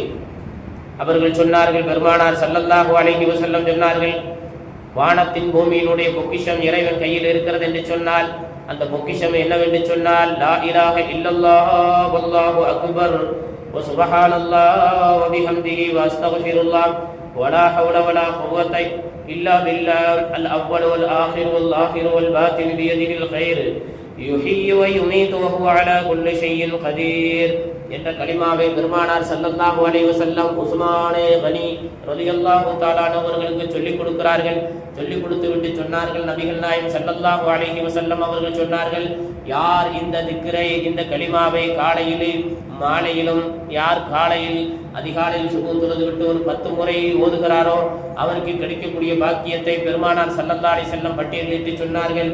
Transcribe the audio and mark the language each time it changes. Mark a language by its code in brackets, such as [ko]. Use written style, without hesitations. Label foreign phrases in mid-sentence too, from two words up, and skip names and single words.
[ta] அவர்கள் சொன்னார்கள், பெருமானார் [ar] صلى الله عليه وسلم [ta] சொன்னார்கள், வானத்தின் பூமியினுடைய பொக்கிஷம் இறைவன் கையில் இருக்கிறது என்று சொன்னால் [ar] அந்த பொக்கிஷம் என்னவென்று சொன்னால் لا إله إلا الله والله أكبر وسبحان الله وبحمده وأستغفر الله ولا حول ولا قوة إلا بالله الأول والآخر والآخر والباطن بيده الخير يحيي ويميت وهو على كل شيء قدير [ta] என்ற கலிமாவை பெருமானார் [ar] صلى الله عليه وسلم [ta] உஸ்மானே கனி [ar] رضي الله تعالى [ta] அவர்களுக்கு சொல்லிக் கொடுக்கிறார்கள். சொல்லிக் கொடுத்து விட்டு சொன்னார்கள், நபிகள் நாயகம் [ar] صلى الله عليه وسلم [ta] அவர்கள் சொன்னார்கள், யார் இந்த திக்ரை, இந்த கலிமாவை காலையிலும் மாலையிலும், யார் காலையில் அதிகாலையில் சுபஹ் தொழுது விட்டு ஒரு 10 முறை ஓதுகிறாரோ அவருக்கு கிடைக்கக்கூடிய பாக்கியத்தை பெருமானார் [ar] صلى الله عليه وسلم [ta] பட்டியலிட்டு சொன்னார்கள்.